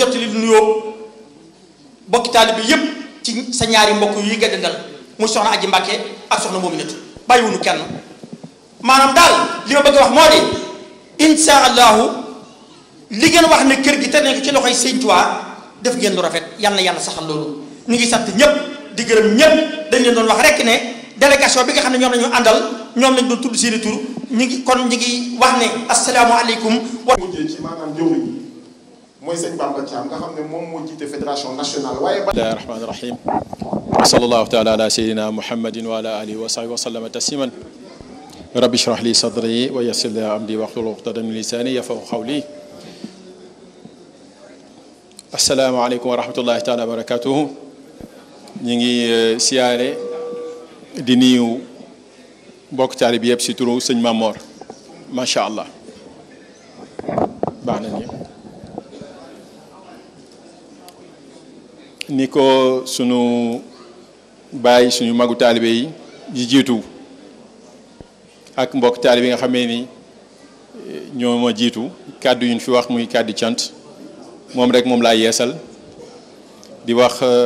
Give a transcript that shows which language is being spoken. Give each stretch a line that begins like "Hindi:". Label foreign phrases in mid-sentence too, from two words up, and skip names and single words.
Wolof: jottali lu nuyoo bokki taalibe bi yépp ci sa ñaari mbokk yi nga dendal muy soxna Aji Mbàkke ak soxna Moominatu bàyyiwunu kenn maanaam daal li ma bëgg a wax moo di
Arabic: إن شاء الله
Wolof: li ngeen wax ne kër gi te nekk ci loxoy Sëñ Tuubaa def ngeen lu rafet yal na yàlla saxal loolu ñu ngi sant ñëpp di gërëm ñëpp dañ leen doon wax rek ne délégation bi nga xam ne ñoom la ñu àndal ñoom lañ doon tudd seeni tur ñu ngi kon ñu ngi wax ne asalaamaaleykum. mujjee ci maanaam jëwriñ yi mooy sëñ Bamba Thiam nga xam ne moom moo jiite
French: fédération nationale
Wolof: waaye.
Arabic: بسم الله الرحمن الرحيم وصلى الله تعالى على سيدنا محمد وعلى آله وصحبه وسلم تسليما رب اشرح لي صدري ويسر لي أمري واحلل عقدة من لساني يفقهوا قولي السلام عليكم ورحمة الله تعالى وبركاته
Wolof: ñu ngi siyaare di nuyu mbokk taalibe bi yëpp si turu sëñ Mamor
Arabic: ما شاء الله
Wolof: baax na ni ko sunu bàyyi suñu magu taalibe yi di jiitu ak mbokk taalibe yi nga xamee ni ñoo ma jiitu kàddu yu ñu fi wax muy kàddu cant moom rek moom laa yeesal di wax